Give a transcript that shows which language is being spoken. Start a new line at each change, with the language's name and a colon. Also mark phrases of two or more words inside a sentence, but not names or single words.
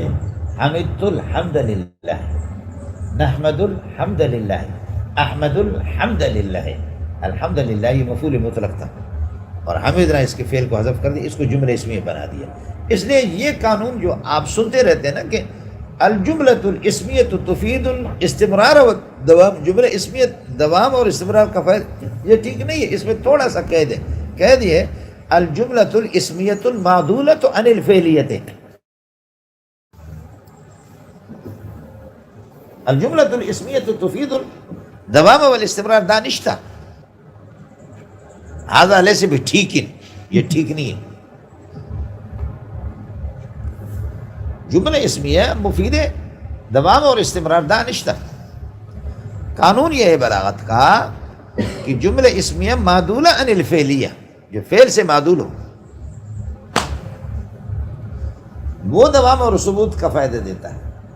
Arabic: حمدت الحمدللہ، نحمد الحمدللہ، احمد الحمدللہ.
Urdu: الحمدللہ یہ مفعول مطلق تھا اور حمدنا اس کے فعل کو حذف کر دیا، اس کو جملہ اسمیہ بنا دیا. اس لیے یہ قانون جو آپ سنتے رہتے ہیں نا کہ
Arabic: الجملۃ الاسمیۃ تفید الاستمرار و دوام،
Urdu: جملہ اسمیہ دوام اور استمرار کا فائدہ، یہ ٹھیک نہیں ہے. اس میں تھوڑا سا قید ہے
Arabic: الجملۃ الاسمیۃ المعدولۃ عن الفعلیۃ. الجملۃ الاسمیۃ تفید الدوام والاستمرار دانشتہ، هذا ليس بٹھیک،
Urdu: یہ ٹھیک نہیں ہے. جملہ اسمیہ مفید دوام اور استمرار دانشتہ. قانون یہ ہے بلاغت کا کہ جملہ اسمیہ معدولہ عن الفعلیہ، جو فعل سے معدول ہو وہ دوام اور ثبوت کا فائدہ دیتا ہے.